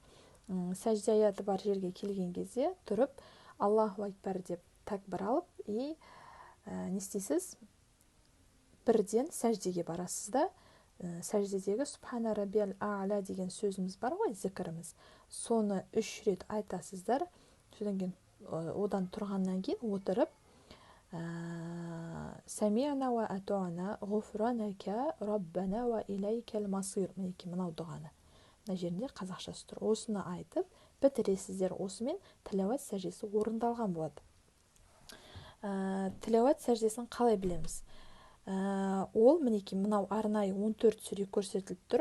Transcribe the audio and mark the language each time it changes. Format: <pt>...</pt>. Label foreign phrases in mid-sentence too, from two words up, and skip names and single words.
<kk>Сәжде аяты бар жерге келген кезде тұрып,</kk> <ar>الله أكبر</ar> <kk>деп такбир алып, не істейсіз? Бірден сәждеге барасыз да, сәждедегі</kk> <ar>سبحان ربي الأعلى</ar> <kk>деген сөзіміз бар ғой, зікіріміз. Соны 3 рет айтасыздар. Содан кейін одан тұрғаннан кейін отырып,</kk> <ar>سمعنا وأطعنا, غفرانك ربنا وإليك المصير.</ar> <kk>Мінекей мынау дұғаны. Мына жерінде қазақшасы тұр. Осыны айтып бітіресіздер. Осымен тилауат сәждесі орындалған болады. Тилауат сәждесін қалай білеміз? Ол мінекей мынау арнайы 14 сүре көрсетіліп тұр.</kk>